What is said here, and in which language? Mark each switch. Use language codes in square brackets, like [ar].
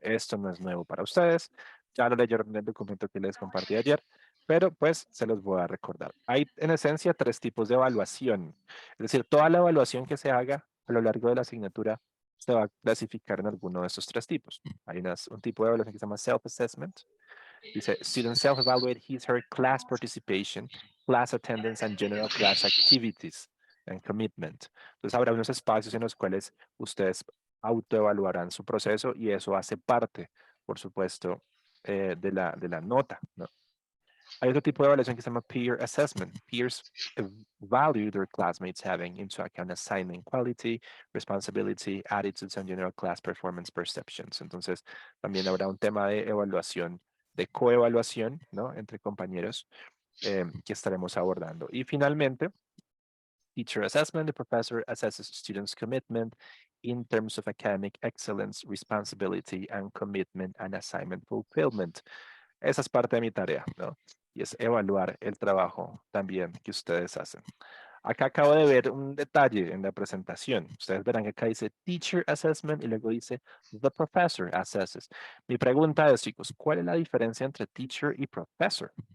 [es] Esto no es nuevo para ustedes. Ya lo leyeron en el documento que les compartí ayer, pero pues se los voy a recordar. Hay en esencia tres tipos de evaluación. Es decir, toda la evaluación que se haga a lo largo de la asignatura se va a clasificar en alguno de estos tres tipos. Hay un tipo de evaluación que se llama self-assessment. [en] Dice, student self-evaluate his, her class participation, class attendance, and general class activities and commitment. [es] Entonces habrá unos espacios en los cuales ustedes autoevaluarán su proceso y eso hace parte, por supuesto, de la nota, ¿no? Hay otro tipo de evaluación que se llama peer assessment. [en] Peers value their classmates having into account assignment quality, responsibility, attitudes, and general class performance perceptions. [es] Entonces, también habrá un tema de evaluación, de coevaluación, ¿no? Entre compañeros que estaremos abordando. Y finalmente, [en] teacher assessment. The professor assesses students' commitment in terms of academic excellence, responsibility, and commitment and assignment fulfillment. [es] Esa es parte de mi tarea, ¿no? Y es evaluar el trabajo también que ustedes hacen. Acá acabo de ver un detalle en la presentación. Ustedes verán que acá dice Teacher Assessment y luego dice The Professor Assesses. Mi pregunta es, chicos, ¿cuál es la diferencia entre Teacher y Professor?